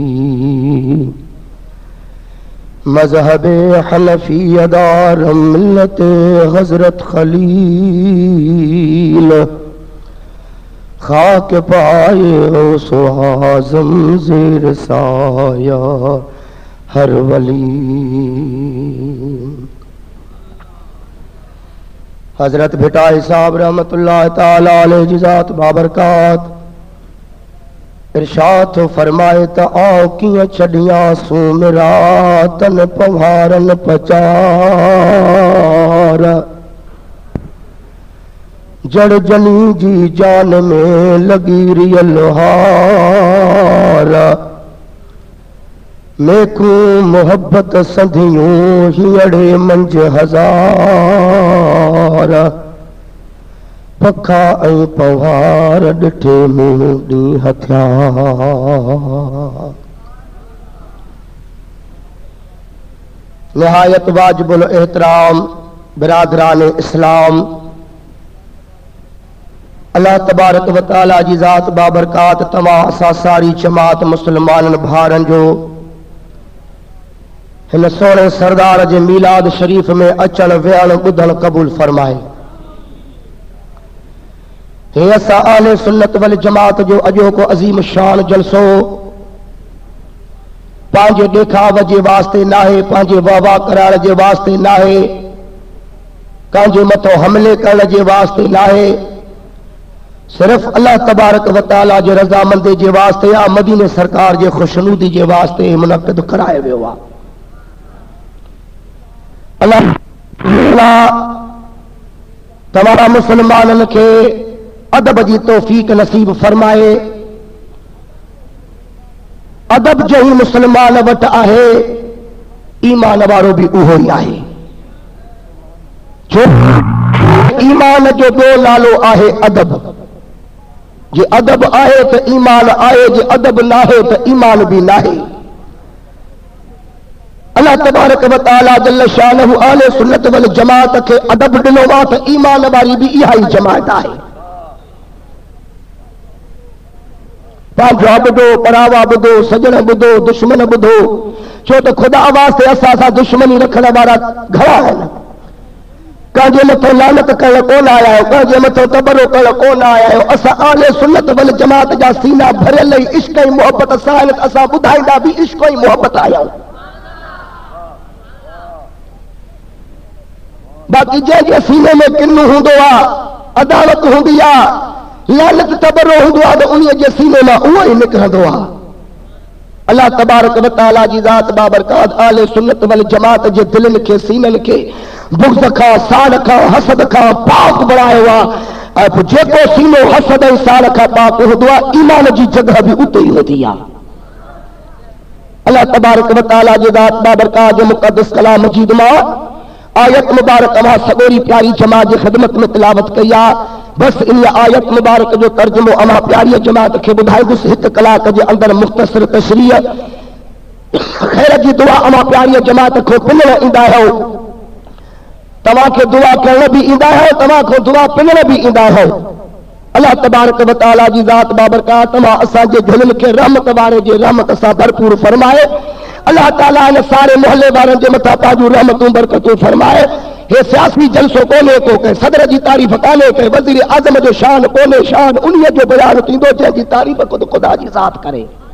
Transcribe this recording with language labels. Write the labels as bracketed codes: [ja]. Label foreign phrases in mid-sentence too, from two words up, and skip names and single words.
[fa] مذهب حنفیه دارم ملت حضرت خلیل خاک پای غوث اعظم زیر سایه هر ولی. [sd] हजरत भिटाई साहब [ar] رحمة الله تعالى عليه [sd] जिज़ात बाबरकात इरशाद फरमाए त आओ किया छड़ियां सू मेरा तन पवारन पचार जड़ जनी जी जान में लगी रियल हार मेकू मोहब्बत संधियूं हियड़े मंज हजार पखा ऐं पवार ॾिठे मूं ॾी हथियार। निहायत वाजिबुल एहतराम बिरादरान इस्लाम [ar] الله تبارك وتعالى [sd] जी ज़ात बाबरकात तमाम असां सारी जमात मुस्लमानन भारन जो हिन सोने सरदार जे मीलाद शरीफ में अचण वेहण ॿुधण क़बूल फरमाए। हे असां [ar] أهل السنة والجماعة [sd] जो अॼोको अज़ीम शान जलसो पंहिंजे ॾेखाव जे वास्ते नाहे, पंहिंजे वाह कराइण जे वास्ते नाहे, कंहिंजे मथो हमले करण जे वास्ते नाहे, सिर्फ़ [ar] الله تبارك وتعالى [sd] जे रज़ामंदी जे वास्ते या मदीने सरकार जे खुशनूदी जे वास्ते मुनक़िद करायो वियो आहे। अल्लाह तमाम मुसलमानन के अदब जी तौफीक नसीब फरमाए। अदब जो ही मुसलमान वट आहे ईमान वारो भी उहो ही आहे। जो ईमान जो दो नालो आहे अदब। जे अदब आहे तो ईमान आहे, जे अदब ना है तो ईमान भी ना है। [ar] الله تبارك وتعالى جل شأنه أهل السنة والجماعة [sd] के अदब दिनो वा तो ईमान वारी भी इहा ही जमात आहे। पंहिंजो ॿुधो, परावा ॿुधो, सजण ॿुधो, दुश्मन ॿुधो, छो तो खुदा वास्ते असां सां दुश्मनी रखण वारा घणा आहिनि। कंहिंजे मथां लानत करण कोन आया आहियो, कंहिंजे मथां तबरो करण कोन आया आहियो। असां [ar] أهل السنة والجماعة [sd] जा सीना भरियल ई इश्क ऐं मोहबत सां आहिनि। असां ॿुधाईंदा भी इश्क ऐं मोहबत आहियूं। बाक़ी जंहिंजे सीने में किन्नु हूंदो आहे, अदालत हूंदी आहे, लानत तबरो हूंदो आहे, त उन जे सीने मां उहो ई निकिरंदो आहे। [ar] الله تبارك وتعالى [sd] जी ज़ात बाबरकात [ar] أهل السنة والجماعة [sd] जे दिलनि खे, सीननि खे बुग़्ज़ खां, साड़ खां, हसद खां पाक बणायो आहे। ऐं जेको सीनो हसद ऐं साड़ खां पाक हूंदो आहे, ईमान जी जगह भी उते ई हूंदी आहे। [ar] الله تبارك وتعالى [sd] जी ज़ात बाबरकात जे मुक़द्दस कलाम मजीद मां आयत मुबारक मां सगोरी प्यारी जमात जी ख़िदमत में तिलावत कई आहे। बस इन आयत मुबारक जो तर्जुमो अमा प्यारी जमात खे ॿुधाईंदुसि हिकु कलाक जे अंदरि मुख़्तसर तशरीह। ख़ैर जी दुआ अमा प्यारी जमात को पिनण ईंदा आहियो, तव्हांखे दुआ करण भी ईंदा आहियो, तव्हांखो दुआ पिनण भी ईंदा आहियो। [ar] الله تبارك وتعالى [sd] जी ज़ात बाबरकात तव्हां असांजे दिलनि खे रहमत वारे जे रहमत सां भरपूर फरमाए। अल्लाह ताला इन सारे मोहल्ले वारनि जे मथां पंहिंजूं रहमतूं बरकतूं फरमाए। हे सियासी जलसो कोन्हे को के सदर जी तारीफ़ कान्हे के वज़ीर आज़म जो शान कोन्हे, शान उन्हीअ जो बयान थींदो जंहिंजी तारीफ़ खुद खुदा जी ज़ात करे।